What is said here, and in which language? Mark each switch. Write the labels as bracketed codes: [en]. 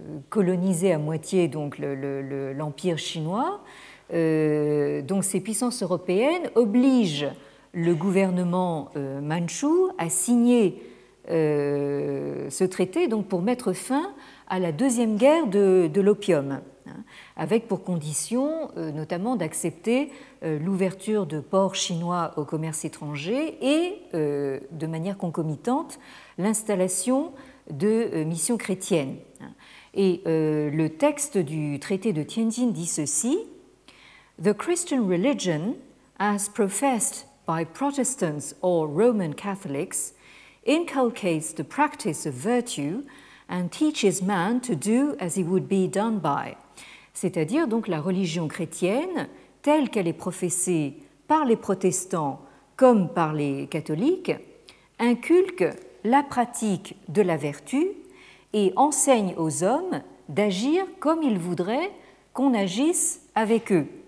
[fr] coloniser à moitié donc l'empire chinois, donc ces puissances européennes obligent le gouvernement mandchou à signer ce traité donc pour mettre fin à la deuxième guerre de l'opium, avec pour condition notamment d'accepter l'ouverture de ports chinois au commerce étranger et de manière concomitante l'installation de missions chrétiennes. Et le texte du traité de Tianjin dit ceci: [en] The Christian religion, as professed by Protestants or Roman Catholics, inculcates the practice of virtue and teaches man to do as he would be done by. [fr] C'est-à-dire donc la religion chrétienne, telle qu'elle est professée par les protestants comme par les catholiques, inculque la pratique de la vertu et enseigne aux hommes d'agir comme ils voudraient qu'on agisse avec eux.